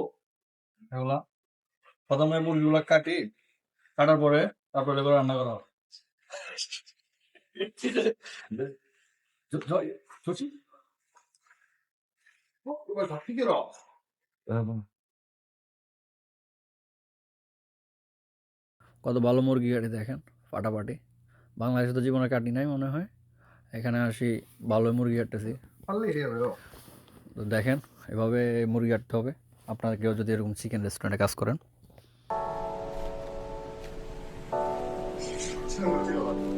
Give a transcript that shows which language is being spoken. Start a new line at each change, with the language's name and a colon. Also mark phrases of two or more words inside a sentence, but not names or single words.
Bangla: এগুলা প্রথমে মুরগিগুলা কাটার পরে তারপরে এগুলো রান্না করা হবে।
Korean: 좋지? 이걸 다 튀겨라.
Bangla: কত ভালো মুরগি কাটি দেখেন, ফাটাফাটি। বাংলাদেশে তো জীবনে কাটি নাই মনে হয়, এখানে আসি ভালো মুরগি কাটতেছি।
Korean: 빨리 해요.
Bangla: তো দেখেন এভাবে মুরগি কাটতে হবে, আপনারা কেউ যদি এরকম
English: chicken restaurant
Bangla: কাজ করেন।
Korean: 치는 걸 찍어봐.